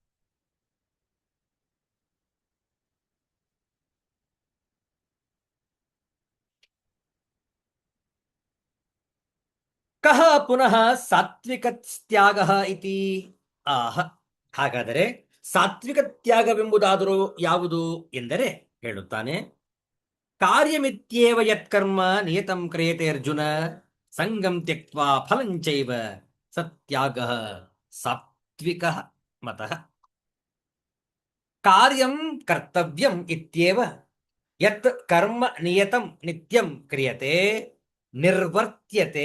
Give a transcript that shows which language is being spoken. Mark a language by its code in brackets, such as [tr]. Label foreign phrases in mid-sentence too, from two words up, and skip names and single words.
[sa] ಕಹ ಪುನಃ ಸಾತ್ವಿಕ ತ್ಯಾಗ ಇತಿ ಆಹ. [kn] ಹಾಗಾದರೆ ಸಾತ್ವಿಕ ತ್ಯಾಗವೆಂಬುದಾದರೂ ಯಾವುದು ಎಂದರೆ ಹೇಳುತ್ತಾನೆ, [sa] ಕಾರ್ಯಮಿತ್ಯೇವ ಯತ್ಕರ್ಮ ನಿಯತಂ ಕ್ರಿಯತೆ ಅರ್ಜುನ ಸಂಗಂ ತ್ಯಕ್ತ್ವಾ ಫಲಂಚೈವ ಸತ್ಯಾಗಃ ಸಾತ್ವಿಕಃ ಮತಃ. ಕಾರ್ಯಂ ಕರ್ತವ್ಯಂ ಇತ್ಯೇವ ಯತ್ ಕರ್ಮ ನಿಯತಂ ನಿತ್ಯಂ ಕ್ರಿಯತೆ ನಿರ್ವರ್ತ್ಯತೆ.